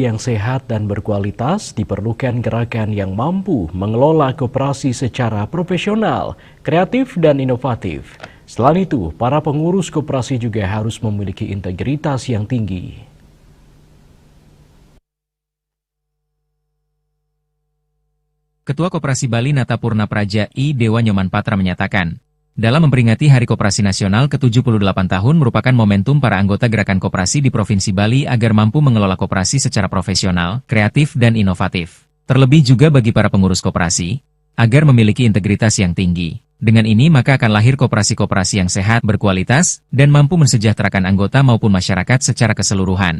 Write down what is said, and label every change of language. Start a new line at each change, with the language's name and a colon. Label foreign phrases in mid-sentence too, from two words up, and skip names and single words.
Indonesian: yang sehat dan berkualitas, diperlukan gerakan yang mampu mengelola koperasi secara profesional, kreatif, dan inovatif. Selain itu, para pengurus koperasi juga harus memiliki integritas yang tinggi. Ketua Koperasi Bali Nata Purna Praja I Dewa Nyoman Patra menyatakan, dalam memperingati Hari Koperasi Nasional ke-78 tahun merupakan momentum para anggota gerakan koperasi di Provinsi Bali agar mampu mengelola koperasi secara profesional, kreatif, dan inovatif. Terlebih juga bagi para pengurus koperasi, agar memiliki integritas yang tinggi. Dengan ini maka akan lahir koperasi-koperasi yang sehat, berkualitas, dan mampu mensejahterakan anggota maupun masyarakat secara keseluruhan.